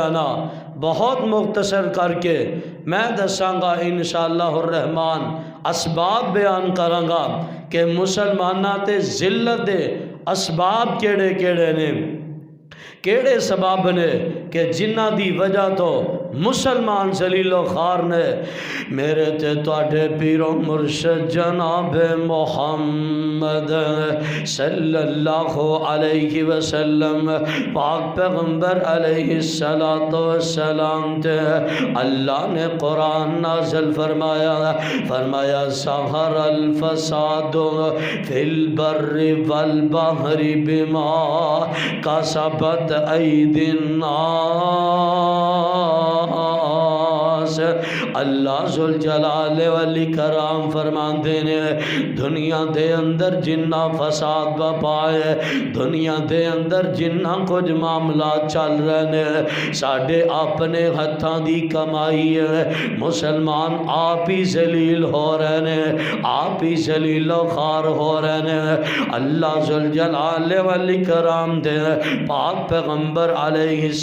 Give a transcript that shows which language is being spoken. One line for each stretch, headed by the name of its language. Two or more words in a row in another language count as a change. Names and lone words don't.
Punjabi: جانا بہت مختصر کر کے میں دساں گا
Arabic: انشاءاللہ الرحمن
Punjabi: اسباب بیان کراں گا کہ مسلماناں تے ذلت دے اسباب کیڑے کیڑے نے کیڑے سبب نے کہ جنہ دی وجہ تو مسلمان ذلیل و خوار نے میرے تے تواڈے پیر و مرشد جناب محمد
Arabic: صلی اللہ علیہ وسلم
Punjabi: پاک پیغمبر
Arabic: علیہ السلام
Punjabi: تے اللہ نے قرآن نازل فرمایا
Arabic: ظہر الفساد فی البر والبحر بما کسبت ایدی
Punjabi: الناس اللہ ذوالجلال والاکرام فرماندے نے دنیا دے اندر جنہ فساد بپائے دنیا دے اندر جنہ کچھ معاملات چل رہے نے ساڑھے اپنے ہتھاں دی کمائی ہے
Urdu: مسلمان آپ ہی ذلیل ہو رہے ہیں آپ ہی ذلیل و خوار ہو رہے ہیں
Punjabi: اللہ ذوالجلال والاکرام دے پاک پیغمبر علیہ